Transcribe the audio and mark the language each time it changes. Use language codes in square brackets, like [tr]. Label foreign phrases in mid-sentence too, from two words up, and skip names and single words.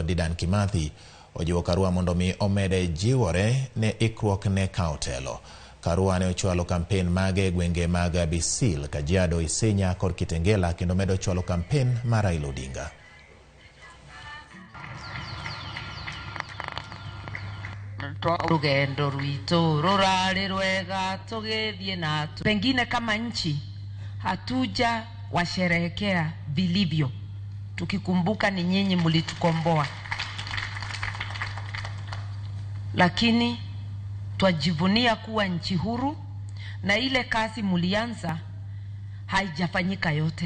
[luo] Dedan Kimathi ojiwo Karua mondo mi omede jiwore ne ikruok ne kaotelo. Karua ne ochwalo kampen mage gwenge mag Bisil, Kajiado, Isinya kod Kitengela kendo medo chwalo kampen mar Raila Odinga. [ki] Rugendo rwito rurari rwega tugethie [sw] na pengine kama nchi hatuja washerehekea vilivyo, tukikumbuka ni nyinyi mlitukomboa, lakini twajivunia kuwa nchi huru, na ile kazi mulianza haijafanyika yote.